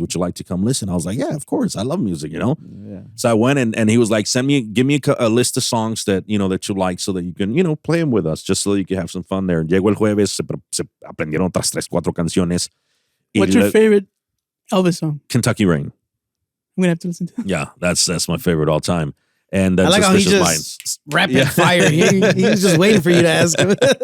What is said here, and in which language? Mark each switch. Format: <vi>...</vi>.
<en>Would you like to come listen? I was like, yeah, of course. I love music, Yeah. So I went and he was like, give me a list of songs that that you like so that you can play them with us, just so that you can have some fun there.</en> <es>Llegó el jueves, se aprendieron otras 3-4 canciones.</es> <en>What's your favorite Elvis song? Kentucky Rain. I'm gonna have to listen to it. Yeah, that's my favorite all time. And I like how he just rapid fire. He's just waiting for you to ask him.</en>